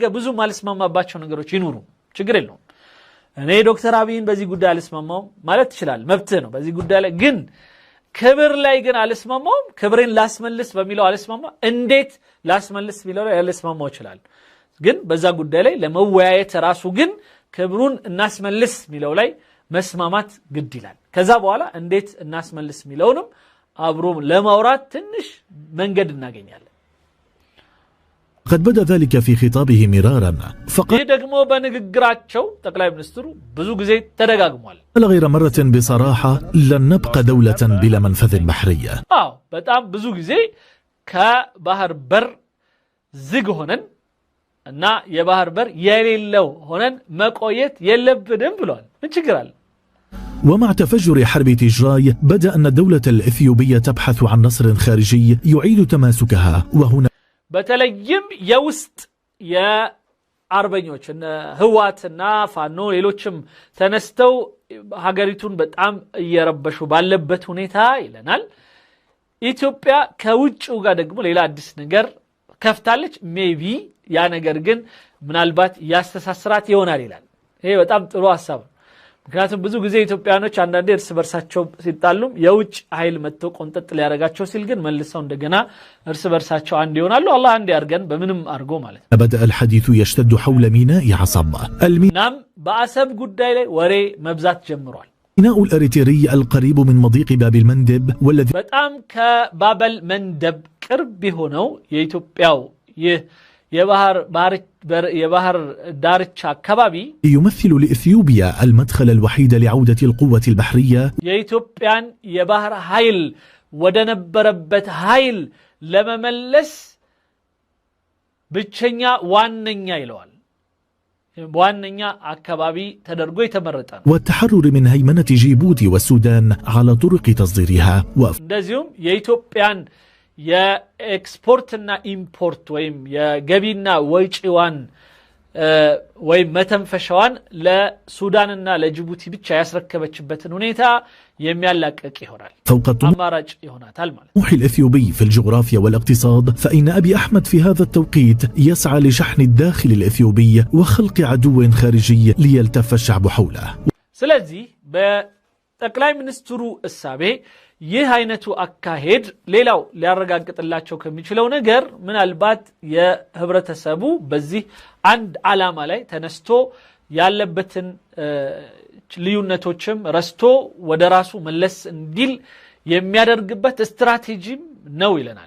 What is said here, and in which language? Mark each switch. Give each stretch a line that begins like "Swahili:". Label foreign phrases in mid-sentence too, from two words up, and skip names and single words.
Amharic: ብዙ ማልስማማባቸው ነገሮች ይኑሩ ችግር የለውም እኔ ዶክተር አብይን በዚህ ጉዳይ አልስማማው ማለት ይችላል መብት ነው በዚህ ጉዳይ ላይ ግን ክብር ላይ ግን አልስማማው ክብሬን ላስመልስ በሚለው አልስማማ እንዴት ላስመልስ ቢለው ያልስማማው ይችላል ግን በዛ ጉዳይ ላይ ለመወያየት ራሱ ግን ክብሩን እናስመልስ ሚለው ላይ መስማማት ግድ ይላል ከዛ በኋላ እንዴት እናስመልስ ሚለውንም አብሮ ለማውራት ትንሽ መንገድ እናገኛለን
Arabic: قد بدا ذلك في خطابه مرارا
Amharic: فقال ደግሞ በንግግራቸው ጠቅላይ ሚኒስትሩ ብዙ ጊዜ ተደጋግሟል
Arabic: غير مرة بصراحة لن نبقى دولة بلا منفذ بحري
Amharic: በጣም ብዙ ጊዜ ከባህር በር ዝግ ሆነን እና የባህር በር የሌለው ሆነን መቆየት የለብንም ብሏል ምን ችግር አለ
Arabic: ومع تفجر حرب تجراي بدأ أن الدولة الإثيوبية تبحث عن نصر خارجي يعيد تماسكها وهنا
Amharic: በተለይም የውስጥ የአርበኞች ህዋትና ፋኖ ሌሎችም ተነስተው ሀገሪቱን በጣም እየረበሹ ባለበት ሁኔታ ይለናል ኢትዮጵያ ከውጭው ጋር ደግሞ ሌላ አዲስ ነገር ከፍታለች ሜቢ ያ ነገር ግን ምናልባት ያስተሳስራት ይሆናል ይላል ይሄ በጣም ጥሩ ሐሳብ ነው ምክንያቱም ብዙ ጊዜ ኢትዮጵያኖች አንዳንዴ እርስ በርሳቸው ሲጣሉም የውጭ ኃይል መጥቶ ቆንጠጥ ሊያረጋቸው ሲል ግን መልሰው እንደገና እርስ በርሳቸው አንድ ይሆናሉ አላህ አንድ ያርገን በምንም አርጎ ማለት ነው
Arabic: بدأ الحديث يشتد حول ميناء عصابة
Amharic: ናም በአሰብ ጉዳይ ላይ ወሬ መብዛት ጀምሯል
Arabic: ميناء الأريتري القريب من مضيق باب المندب والذي
Amharic: በጣም ከባበል መንደብ ቅርብ ሆነው የኢትዮጵያው ይህ የባህር ዳርቻ አካባቢ
Arabic: يمثل لإثيوبيا المدخل الوحيد لعودة القوة البحرية
Amharic: የኢትዮጵያን የባህር ኃይል ወደነበረበት ኃይል ለመመለስ ብቸኛ ዋነኛ ይለዋል ዋነኛ አካባቢ ተደርጎ የተመረጠ ነው
Arabic: والتحرر من هيمنة جيبوتي والسودان على طرق تصديرها
Amharic: እንደዚሁም የኢትዮጵያን የኤክስፖርትና ኢምፖርት ወይም የገቢና ወጪዋን ወይም መተንፈሻዋን ለሱዳንና ለጅቡቲ ብቻ ያስረከበችበትን ሁኔታ የሚያላቀቅ ይሆናል አማራጭ ይሆናል ማለት
Arabic: طموح الإثيوبي في الجغرافيا والاقتصاد فإن أبي أحمد في هذا التوقيت يسعى لشحن الداخل الإثيوبي وخلق عدو خارجي ليلتف الشعب حوله
Amharic: ስለዚህ በጠቅላይ ሚኒስትሩ እሳቤ ይህ አይነቱ አካሄድ ሌላው ሊያረጋግጥላቸው ከሚችለው ነገር ምናልባት የህብረተሰቡ በዚህ አንድ ዓላማ ላይ ተነስቶ ያለበትን ልዩነቶችም ረስቶ ወደ ራሱ መለስ እንዲል የሚያደርግበት ስትራቴጂም ነው ይለናል